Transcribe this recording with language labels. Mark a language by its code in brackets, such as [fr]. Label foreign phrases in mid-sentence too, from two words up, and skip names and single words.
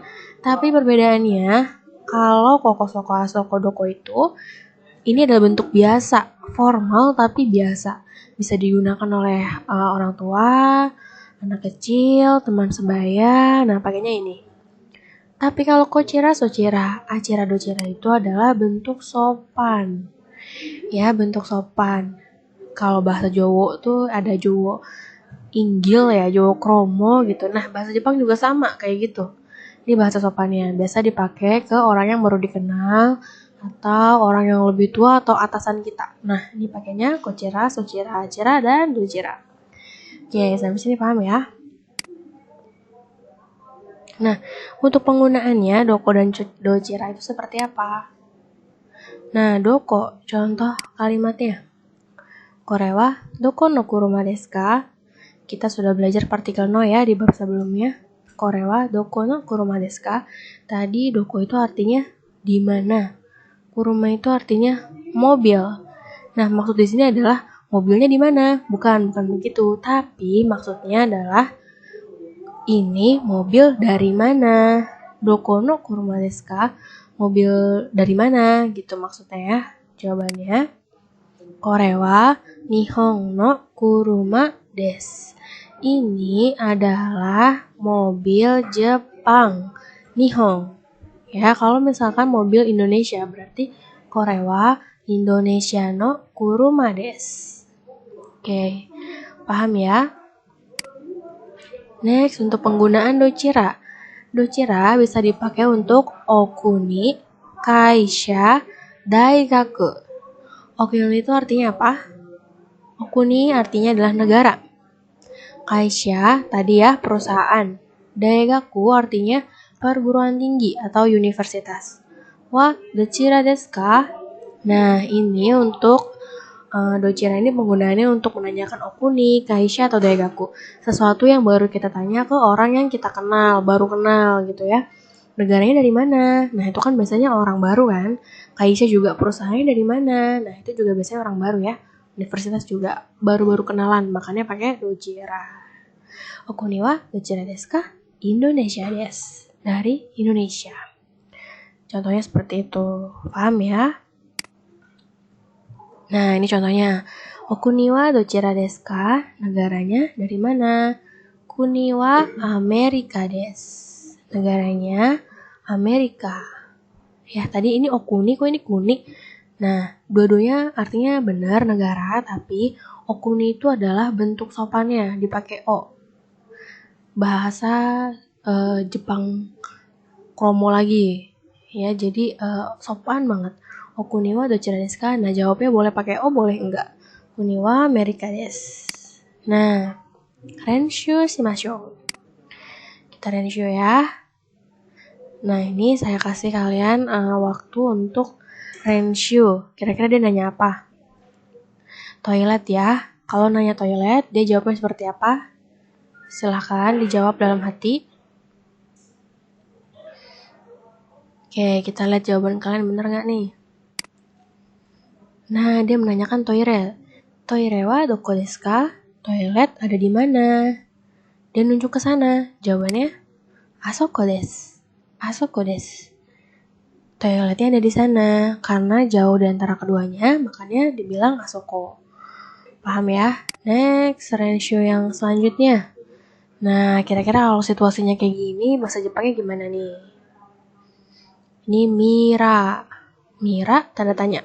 [id] Tapi perbedaannya, kalau Koko, Soko, [ja] Asoko, Doko [id] itu, ini adalah bentuk biasa, formal tapi biasa. Bisa digunakan oleh orang tua, anak kecil, teman sebaya. Nah, pakainya ini. Tapi kalau [ja] kochira, sochira, achira, dochira [id] itu adalah bentuk sopan. Ya, bentuk sopan. Kalau bahasa Jawa tuh ada Jawa inggil ya, Jawa kromo gitu. Nah, bahasa Jepang juga sama kayak gitu. Ini bahasa sopannya. Biasa dipakai ke orang yang baru dikenal atau orang yang lebih tua atau atasan kita. Nah, ini pakainya [ja] kochira, sochira, hachira, [id] dan dochira. Oke, sampai sini paham ya? Nah, untuk penggunaannya doko dan dochira itu seperti apa? Nah, doko, contoh kalimatnya. [ja] Kore wa doko no kuruma desu ka? [id] Kita sudah belajar partikel no ya di bab sebelumnya. [ja] Kore wa doko no kuruma desu ka? [id] Tadi doko itu artinya di mana. Kuruma itu artinya mobil. Nah, maksud di sini adalah mobilnya di mana? Bukan begitu. Tapi maksudnya adalah ini mobil dari mana? [ja] Doko no kuruma desu ka? [id] Mobil dari mana? Gitu maksudnya ya. [ja] Jawabannya Kore wa nihon no kuruma desu. [id] Ini adalah mobil Jepang. Nihon. Ya, kalau misalkan mobil Indonesia berarti [ja] Kore wa Indonesia no kuruma desu. [id] Oke, paham ya? Next, untuk penggunaan dochira. Dochira bisa dipakai untuk [ja] okuni, kaisha, daigaku. [id] Okuni itu artinya apa? Okuni artinya adalah negara. Kaisha tadi ya perusahaan. Daigaku artinya perguruan tinggi atau universitas. [ja] Wa dochira desu ka? [id] Nah, ini untuk dochira ini penggunaannya untuk menanyakan [ja] okuni, kaisha [id] atau daigaku. Sesuatu yang baru kita tanya ke orang yang kita kenal, baru kenal gitu ya. Negaranya dari mana? Nah, itu kan biasanya orang baru kan. Kaisha juga perusahaannya dari mana? Nah, itu juga biasanya orang baru ya. Universitas juga baru-baru kenalan, makanya pakai dochira. [ja] Okuni wa dochira desu ka? Indonesia desu. [id] Dari Indonesia. Contohnya seperti itu. Paham ya? Nah, ini contohnya. [ja] Okuni wa dochira desu ka? [id] Negaranya dari mana? [ja] Kuni wa Amerika desu. [id] Negaranya Amerika. Ya, tadi ini okuni, kok ini kuni? Nah, dua-duanya artinya benar negara, tapi okuni itu adalah bentuk sopannya, dipakai o. Bahasa Jepang kromo lagi. Ya, jadi sopan banget. [ja] Okuni wa dochira desu ka? [id] Nah, jawabnya boleh pakai o, boleh enggak. [ja] Kuni wa Amerika desu. Nah, Renshu shimasho. [id] Kita renshu ya. Nah, ini saya kasih kalian waktu untuk renshu. Kira-kira dia nanya apa? Toilet ya. Kalau nanya toilet, dia jawabnya seperti apa? Silahkan dijawab dalam hati. Oke, kita lihat jawaban kalian bener nggak nih? Nah, dia menanyakan toilet. [ja] Toire wa doko desu ka? [id] Toilet ada di mana? Dia nunjuk ke sana. Jawabannya, [ja] asoko desu. Asoko desu. [id] Toiletnya ada di sana. Karena jauh di antara keduanya, makanya dibilang asoko. Paham ya? Next, renshu yang selanjutnya. Nah, kira-kira kalau situasinya kayak gini, bahasa Jepangnya gimana nih? Ini Mira. Mira, tanda tanya.